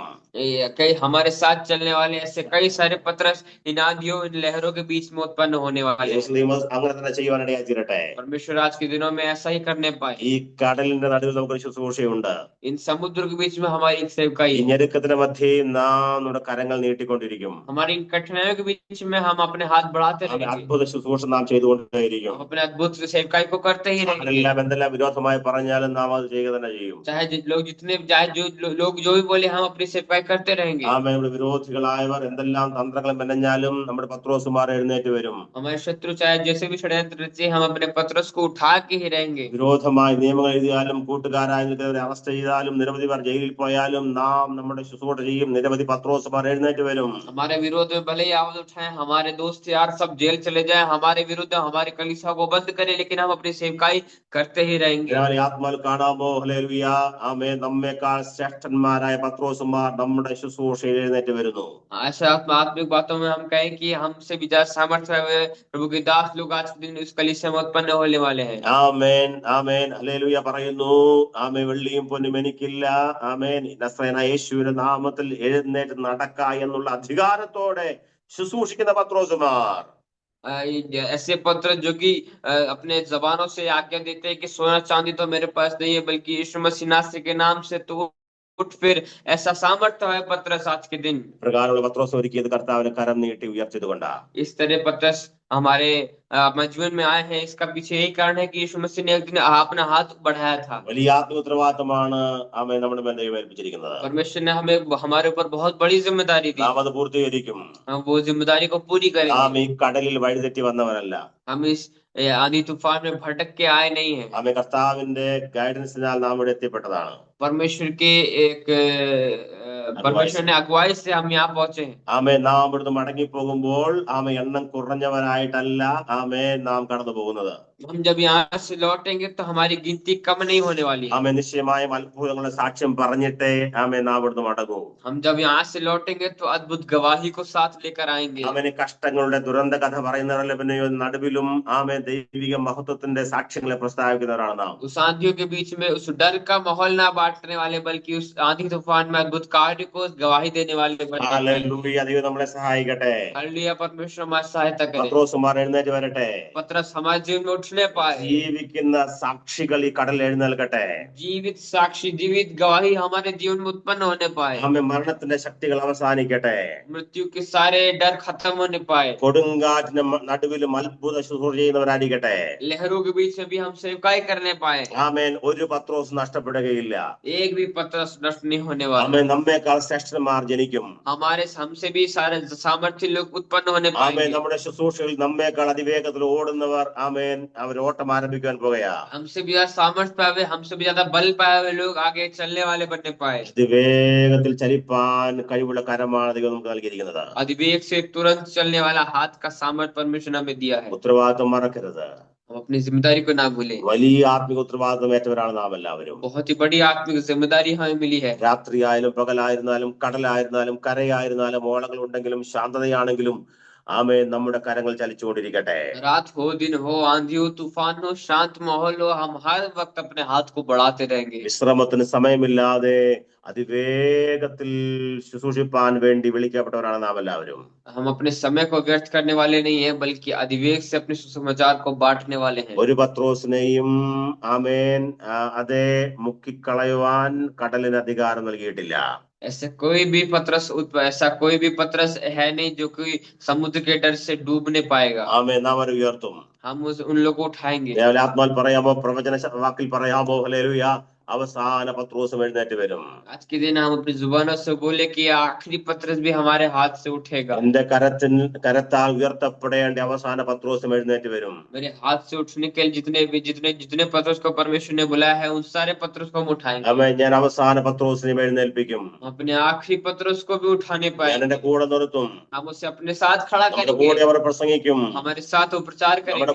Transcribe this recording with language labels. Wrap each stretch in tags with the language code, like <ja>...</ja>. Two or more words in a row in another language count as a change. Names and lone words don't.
<hi>कई हमारे साथ चलने वाले ऐसे कई सारे पतरस इन आंधियों, इन लहरों के बीच में उत्पन्न होने वाले हैं।</hi> <ml>അങ്ങനെ തന്നെ ചെയ്യുവാനിടയായി തീരട്ടെ.</ml> <hi>परमेश्वर आज के दिनों में ऐसा ही करने पाए।</hi> <ml>ഈ കടലിന്റെ നടുവിൽ നമുക്കൊരു ശുശ്രൂഷയുണ്ട്.</ml> <hi>इन समुद्र के बीच में हमारी एक सेवकाई</hi> <ml>ഈ</ml> <hi>है।</hi> <ml>ഞെരുക്കത്തിന്റെ മധ്യേ നാം നമ്മുടെ കരങ്ങൾ നീട്ടിക്കൊണ്ടിരിക്കും.</ml> <hi>हमारी इन कठिनाइयों के बीच में हम अपने हाथ बढ़ाते रहेंगे।</hi> <ml>അത്ഭുത ശുശ്രൂഷ നാം ചെയ്തുകൊണ്ടേയിരിക്കും.</ml> <hi>हम अपने अद्भुत सेवकाई को करते ही रहेंगे।</hi> <ml>അതെല്ലാം എന്തെല്ലാം വിരോധമായി പറഞ്ഞാലും നാം അത് ചെയ്യുക തന്നെ ചെയ്യും.</ml> <hi>चाहे लोग जो भी बोले, हम अपनी सेवकाई करते रहेंगे।</hi> <ml>ആമേ, നമ്മുടെ വിരോധികളായവർ എന്തെല്ലാം തന്ത്രങ്ങൾ മെനഞ്ഞാലും നമ്മുടെ പത്രോസുമാർ എഴുന്നേറ്റ് വരും.</ml> <hi>हमारे शत्रु चाहे जैसे भी षड्यंत्र रचे, हम अपने पतरस को उठा के ही रहेंगे।</hi> <ml>വിരോധമായി നിയമങ്ങൾ എഴുതിയാലും, കൂട്ടുകാരായി നിൽക്കുന്നവരെ അറസ്റ്റ് ചെയ്താലും, നിരവധി പേർ ജയിലിൽ പോയാലും നാം നമ്മുടെ ശുശ്രൂഷ ചെയ്യും. നിരവധി പത്രോസുമാർ എഴുന്നേറ്റ് വരും.</ml> <hi>हमारे विरोध में भले ही आवाज उठाएं, हमारे दोस्त यार सब जेल चले जाएं, हमारे विरुद्ध हमारी कलीसिया को बंद करें, लेकिन हम अपनी सेवकाई करते ही रहेंगे।</hi> <ml>ആത്മാവിൽ കാണാമോ? ഹല്ലേലൂയ. ആമേ, നമ്മേക്കാൾ ശ്രേഷ്ഠന്മാരായ പത്രോസുമാർ നമ്മുടെ ശുശ്രൂഷയിൽ എഴുന്നേറ്റ് വരുന്നു.</ml> <hi>ऐसा आत्मिक बातों में हम कहें कि हमसे भी ज्यादा सामर्थ्य हुए प्रभु के दास लोग आज के दिन इस कलीसिया में उत्पन्न होने वाले हैं।</hi> <ml>ആമേൻ, ആമേൻ, ഹല്ലേലൂയ പറയുന്നു. ആമേ, വെള്ളിയും പൊന്നും എനിക്കില്ല. ആമേൻ, നസ്രയനായ യേശുവിന്റെ നാമത്തിൽ എഴുന്നേറ്റ് നടക്ക എന്നുള്ള അധികാരത്തോടെ ശുശ്രൂഷിക്കുന്ന പത്രോസുമാർ.</ml> <hi>ऐसे पत्र जो कि अपने जबानों से आज्ञा देते हैं कि सोना चांदी तो मेरे पास नहीं है, बल्कि यीशु मसीह नासरी के नाम से तू उठ। फिर ऐसा सामर्थ्य है पतरस आज के दिन।</hi> <ml>പ്രകാരമുള്ള പത്രോസ് ഒരുക്കിയത് കർത്താവിന് കരം നീട്ടി ഉയർത്തിയതുകൊണ്ടാ.</ml> <hi>इस तरह पतरस हमारे जीवन में आए हैं, इसका पीछे यही कारण है कि यीशु मसीह ने एक दिन अपना हाथ बढ़ाया था।</hi> <ml>വലിയ ആത്മീയ ഉത്തരവാദിത്തമാണ് ആമേ നമ്മുടെ മേൽ ദൈവം ഏൽപ്പിച്ചിരിക്കുന്നത്.</ml> <hi>परमेश्वर ने हमें, हमारे ऊपर बहुत बड़ी जिम्मेदारी दी।</hi> <ml>നാം അത് പൂർത്തീകരിക്കും.</ml> <hi>हम वो जिम्मेदारी को पूरी करेंगे।</hi> <ml>ആമേ, ഈ കടലിൽ വഴിതെറ്റി വന്നവരല്ല.</ml> <hi>हम इस आंधी तूफान में भटक के आए नहीं है।</hi> <ml>ആമേ, കർത്താവിന്റെ ഗൈഡൻസിനാൽ നാം ഇവിടെ എത്തിപ്പെട്ടതാണ്.</ml> <hi>परमेश्वर के परमेश्वर ने अगुवाई से हम यहाँ पहुंचे हैं।</hi> <ml>ആമേ, നാം ഇവിടുന്ന് മടങ്ങി പോകുമ്പോൾ ആമേ എണ്ണം കുറഞ്ഞവരായിട്ടല്ല, നാം കടന്നു പോകുന്നത്.</ml> <hi>हम जब यहाँ से लौटेंगे तो हमारी गिनती कम नहीं होने वाली है।</hi> <ml>നിശ്ചയമായും അത്ഭുതങ്ങളുടെ സാക്ഷ്യം പറഞ്ഞിട്ടേ നാം ഇവിടുന്ന് മടങ്ങൂ.</ml> <hi>हम जब यहाँ से लौटेंगे तो अद्भुत गवाही को साथ लेकर आएंगे।</hi> <ml>കഷ്ടങ്ങളുടെ ദുരന്ത കഥ പറയുന്നവരുടെ പിന്നെ നടുവിലും ദൈവിക മഹത്വത്തിന്റെ സാക്ഷ്യങ്ങളെ പ്രസ്താവിക്കുന്നവരാണ് നാം.</ml> <hi>उस आंधियों के बीच में उस डर का माहौल ना बांटने वाले, बल्कि उस आंधी तूफान में अद्भुत कार्य को गवाही देने वाले बने।</hi> <ml>ഹല്ലേലൂയ. ദൈവം നമ്മളെ സഹായിക്കട്ടെ.</ml> <hi>हालेलुया, परमेश्वर हमारी सहायता करे।</hi> <ml>പത്രോസുമാർ എഴുന്നേറ്റ് വരട്ടെ.</ml> <hi>पतरस हमारे जीवन में उठने पाए।</hi> <ml>ജീവിക്കുന്ന സാക്ഷികൾ ഈ കടലിൽ എഴുന്നേൽക്കട്ടെ.</ml> <hi>जीवित साक्षी, जीवित गवाही हमारे जीवन में उत्पन्न होने पाए।</hi> <ml>മരണത്തിന്റെ ശക്തികൾ അവസാനിക്കട്ടെ.</ml> <hi>मृत्यु के सारे डर खत्म होने पाए।</hi> <ml>കൊടുങ്കാറ്റിന്റെ നടുവിലും അത്ഭുത ശുശ്രൂഷ ചെയ്യുന്നവരായിരിക്കട്ടെ.</ml> <hi>लहरों के बीच में भी हम सेवकाई करने पाए।</hi> <ml>ഒരു പത്രോസ് നഷ്ടപ്പെടുകയില്ല.</ml> <hi>एक भी पतरस नष्ट नहीं होने वाला।</hi> <ml>നമ്മേക്കാൾ ശ്രേഷ്ഠന്മാർ ജനിക്കും.</ml> <hi>हमारे हमसे भी सारे सामर्थ्य लोग उत्पन्न होने पाएंगे।</hi> <ml>നമ്മുടെ ശുശ്രൂഷയിൽ നമ്മേക്കാൾ അതിവേഗത്തിൽ ഓടുന്നവർ അവർ ഓട്ടം ആരംഭിക്കാൻ പോകുകയാ.</ml> <hi>हमसे भी ज्यादा सामर्थ्य पाए हुए, हमसे भी ज्यादा बल पाए हुए लोग आगे चलने वाले बनने पाए।</hi> <ml>അതിവേഗത്തിൽ ചലിപ്പാൻ കഴിവുള്ള കരമാണ് ദൈവം നമുക്ക് നൽകിയിരിക്കുന്നത്.</ml> <hi>अधिवेग से तुरंत चलने वाला हाथ का सामर्थ्य परमेश्वर ने हमें दिया है।</hi> <ml>ഉത്തരവാദിത്വം മറക്കരുത്.</ml> <hi>हम अपनी जिम्मेदारी को ना भूलें।</hi> <ml>വലിയ ആത്മിക ഉത്തരവാദിത്വം ഏറ്റവരാണ് നാം എല്ലാവരും.</ml> <hi>बहुत ही बड़ी आत्मिक जिम्मेदारी हमें मिली है।</hi> <ml>രാത്രിയായാലും പകലായിരുന്നാലും കടലായിരുന്നാലും കരയായിരുന്നാലും ഓളങ്ങൾ ഉണ്ടെങ്കിലും ശാന്തതയാണെങ്കിലും നമ്മുടെ കരങ്ങൾ ചലിച്ചുകൊണ്ടിരിക്കട്ടെ.</ml> <hi>रात हो, दिन हो, आंधी हो, तूफान हो, शांत माहौल हो, हम हर वक्त अपने हाथ को बढ़ाते रहेंगे।</hi> <ml>വിശ്രമത്തിന് സമയമില്ലാതെ അതിവേഗത്തിൽ ശുശ്രൂഷിപ്പാൻ വേണ്ടി വിളിക്കപ്പെട്ടവരാണ് നാം എല്ലാവരും.</ml> <hi>हम अपने समय को व्यर्थ करने वाले नहीं है, बल्कि अधिवेग से अपने सुसमाचार को बांटने वाले हैं।</hi> <ml>ഒരു പത്രോസിനെയും അതേ മുക്കിക്കളയുവാൻ കടലിന് അധികാരം നൽകിയിട്ടില്ല.</ml> <hi>ऐसा कोई भी पतरस है नहीं जो कोई समुद्र के डर से डूब नहीं पाएगा।</hi> <ml>നാം അവരെ ഉയർത്തും.</ml> <hi>हम उन लोगों को उठाएंगे।</hi> <ml>ആത്മാൽ പറയാമോ, പ്രവചന വാക്കിൽ പറയാമോ, ഹല്ലേലൂയ, അവസാന പത്രോസും എഴുന്നേറ്റ് വരും.</ml> <hi>आज के दिन हम अपनी जुबानों से बोले कि आखिरी पतरस भी हमारे हाथ से उठेगा।</hi> <ml>എന്റെ കരത്താൽ ഉയർത്തപ്പെടേണ്ട അവസാന പത്രോസും എഴുന്നേറ്റ് വരും.</ml> <hi>मेरे हाथ से उठने के लिए जितने पतरस को परमेश्वर ने बुलाया है, उन सारे पतरस को हम उठाएंगे।</hi> <ml>ഞാൻ അവസാന പത്രോസിനെ എഴുന്നേൽപ്പിക്കും.</ml> <hi>अपने आखिरी पतरस को भी उठाने पाए</hi> <ml>എന്റെ കൂടെ നിർത്തും.</ml> <hi>हम उसे अपने साथ खड़ा करेंगे।</hi> <ml>കൂടെ അവർ പ്രസംഗിക്കും.</ml> <hi>हमारे साथ वो प्रचार करेंगे।</hi>